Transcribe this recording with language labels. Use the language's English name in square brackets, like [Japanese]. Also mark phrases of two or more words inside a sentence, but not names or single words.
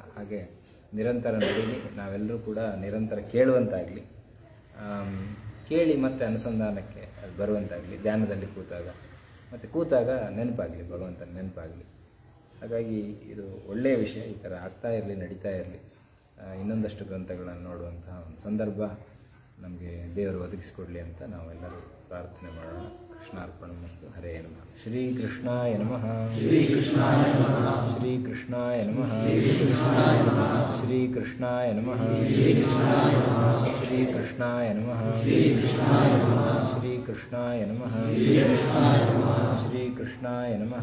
[Kannada] ಹಾಗೆ ನಿರಂತರ ನಡೀಲಿ, ನಾವೆಲ್ಲರೂ ಕೂಡ ನಿರಂತರ ಕೇಳುವಂತಾಗಲಿ, ಕೇಳಿ ಮತ್ತು ಅನುಸಂಧಾನಕ್ಕೆ ಅದು ಬರುವಂತಾಗಲಿ, ಧ್ಯಾನದಲ್ಲಿ ಕೂತಾಗ ನೆನಪಾಗಲಿ, ಭಗವಂತನ ನೆನಪಾಗಲಿ. ಹಾಗಾಗಿ ಇದು ಒಳ್ಳೆಯ ವಿಷಯ. ಈ ಥರ ಆಗ್ತಾ ಇರಲಿ, ನಡೀತಾ ಇರಲಿ. ಇನ್ನೊಂದಷ್ಟು ಗ್ರಂಥಗಳನ್ನು ನೋಡುವಂತಹ ಒಂದು ಸಂದರ್ಭ ನಮಗೆ ದೇವರು ಒದಗಿಸಿಕೊಡಲಿ ಅಂತ ನಾವೆಲ್ಲರೂ ಪ್ರಾರ್ಥನೆ ಮಾಡೋಣ. [Sanskrit] ಕೃಷ್ಣಾರ್ಪಣಮಸ್ತು. ಹರೇ ನಮಃ. ಶ್ರೀಕೃಷ್ಣಾಯ ನಮಃ. ಶ್ರೀಕೃಷ್ಣಾಯ ನಮಃ. ಶ್ರೀಕೃಷ್ಣಾಯ ನಮಃ. ಶ್ರೀಕೃಷ್ಣಾಯ ನಮಃ. ಶ್ರೀಕೃಷ್ಣಾಯ ನಮಃ. ಶ್ರೀಕೃಷ್ಣಾಯ ನಮಃ. ಶ್ರೀಕೃಷ್ಣಾಯ ನಮಃ.